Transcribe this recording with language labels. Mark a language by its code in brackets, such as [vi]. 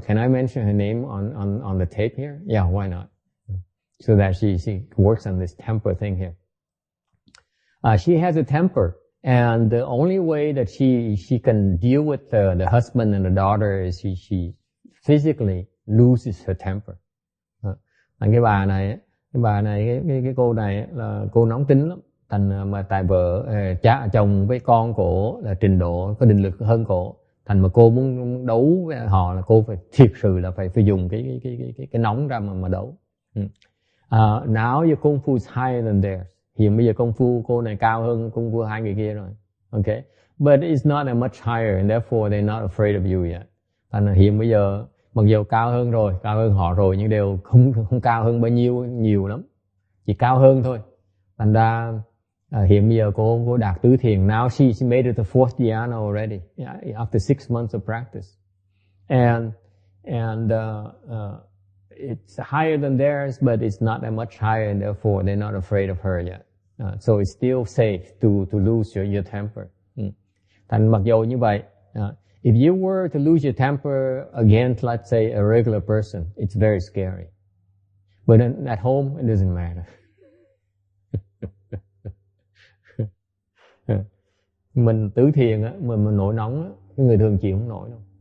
[en] Can I mention her name on the tape here? Yeah, why not? So that she works on this temper thing here. She has a temper. And the only way that she can deal with the husband and the daughter is she physically loses her temper. [vi] Cái bà này cái cô này là cô nóng tính lắm. Thành mà tại vợ chồng với con cổ là trình độ có định lực hơn cổ. Thành mà cô muốn đấu với họ là cô phải thiệt sự là phải dùng cái nóng ra mà đấu. [en] Now your kung fu is higher than theirs. [vi] Hiện bây giờ công phu cô này cao hơn công phu hai người kia rồi. [en] Okay. But it's not that much higher and therefore they're not afraid of you yet. [vi] Thành hiện bây giờ mặc dù cao hơn họ rồi nhưng đều không cao hơn bao nhiêu nhiều lắm. Chỉ cao hơn thôi. Thành ra hiện bây giờ cô đạt tứ thiền. [en] Now she made it to 4th dhyana already. After 6 months of practice. And it's higher than theirs, but it's not that much higher, and therefore they're not afraid of her yet. So it's still safe to lose your temper. [vi] Thành mặc dù như vậy, [en] if you were to lose your temper against, let's say, a regular person, it's very scary. But at home, it doesn't matter. [vi] Mình tứ thiền á, mình nổi nóng á, cái người thường chịu không nổi đâu.